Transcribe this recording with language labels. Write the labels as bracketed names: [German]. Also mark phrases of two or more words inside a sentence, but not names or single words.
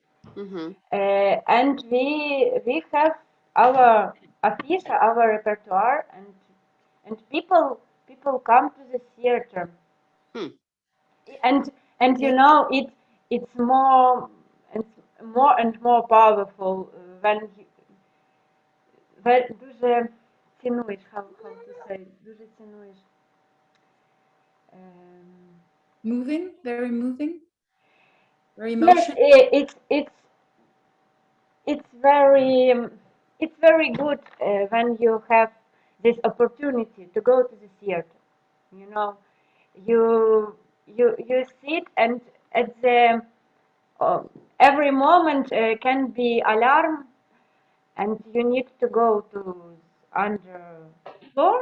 [English] And we have our affiche, our repertoire, and people come to the theater. And you know it's more and more powerful when [Ukrainian] дуже цінуєш, [English] how to say, [Ukrainian] дуже цінуєш. [English] Moving, very moving, very emotional. Yes, it's very good when you have this opportunity to go to the theater. You know, you sit, and at the every moment can be alarm, and you need to go to under floor.